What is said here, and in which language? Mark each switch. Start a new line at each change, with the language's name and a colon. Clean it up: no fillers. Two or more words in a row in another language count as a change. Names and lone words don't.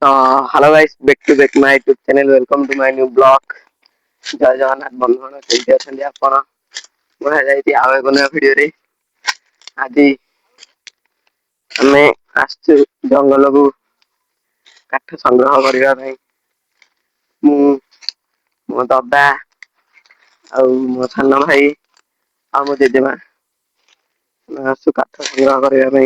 English: Hello guys, back to my YouTube channel. Welcome to my new blog.
Odia: ଜୟ ଜଗନ୍ନାଥ ବନ୍ଧୁଗଣ କେମିତି ଅଛନ୍ତି ଆପଣ? ମୁଁ ଯାଇଛି ଆଉ ଏକ ନୂଆ ଭିଡିଓରେ। ଆଜି ଆମେ ଆସିଛୁ ଜଙ୍ଗଲକୁ କାଠ ସଂଗ୍ରହ କରିବା ପାଇଁ। ମୁଁ ମୋ ଦାଦା ଆଉ ମୋ ସାନ ଭାଇ ଆଉ ମୋ ଜେଜେମା ଆସୁ କାଠ ସଂଗ୍ରହ କରିବା ପାଇଁ।